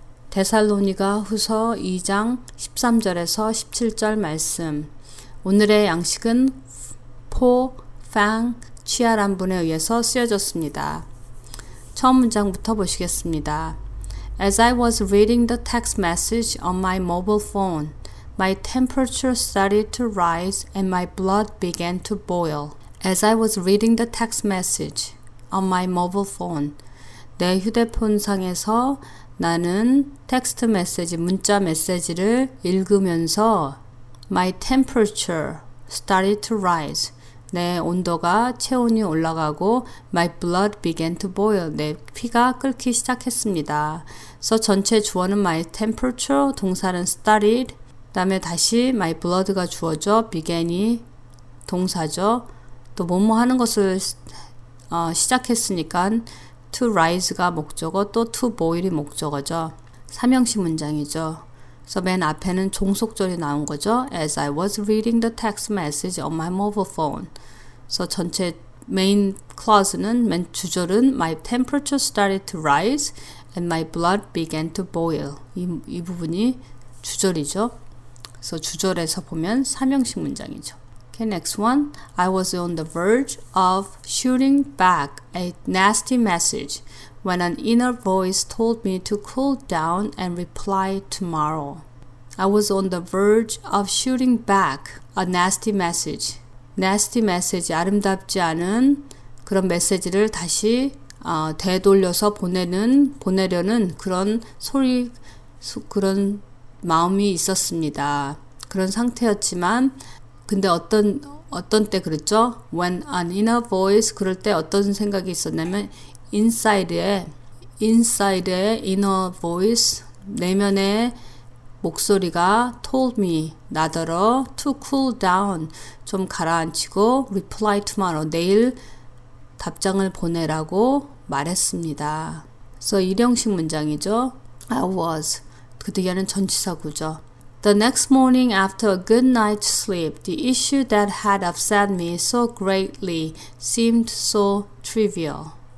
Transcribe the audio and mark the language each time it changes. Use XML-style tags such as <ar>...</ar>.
<ko>데살로니가 후서 2장 13절에서 17절 말씀. 오늘의 양식은 포-팡 치아란 분에 의해서 쓰여졌습니다. 처음 문장부터 보시겠습니다.</ko> <en>As I was reading the text message on my mobile phone, my temperature started to rise and my blood began to boil. As I was reading the text message on my mobile phone,</en> <ko>내 휴대폰상에서 나는 텍스트 메시지, 문자 메시지를 읽으면서</ko> <en>my temperature started to rise.</en> <ko>내 온도가 체온이 올라가고</ko> <en>my blood began to boil.</en> <ko>내 피가 끓기 시작했습니다. 그래서 전체 주어는 my temperature, 동사는 started, 그다음에 다시 my blood가 주어죠. began이 동사죠. 또 뭐뭐 하는 것을 시작했으니까 to rise가 목적어, 또 to boil이 목적어죠. 삼형식 문장이죠. 그래서 맨 앞에는 종속절이 나온 거죠.</ko> <en>As I was reading the text message on my mobile phone. 그래서 전체 main clause는, 맨 주절은 my temperature started to rise and my blood began to boil.</en> <ko>이 부분이 주절이죠. 그래서 주절에서 보면 삼형식 문장이죠.</ko> <en>Okay, next one. I was on the verge of shooting back a nasty message when an inner voice told me to cool down and reply tomorrow. I was on the verge of shooting back a nasty message.</en> <ko>nasty message, 아름답지 않은 그런 메시지를 다시 되돌려서 보내려는 그런 그런 마음이 있었습니다. 그런 상태였지만 근데 어떤 때 그랬죠? When an inner voice, 그럴 때 어떤 생각이 있었냐면 inside의 inner voice, 내면의 목소리가 told me, 나더러 to cool down, 좀 가라앉히고</ko> <en>reply tomorrow,</en> <ko>내일 답장을 보내라고 말했습니다. 그래서 일형식 문장이죠. I was, 그 뒤에는 전치사구죠.</ko> <en>The next morning after a good night's sleep, the issue that had upset me so greatly seemed so trivial.</en>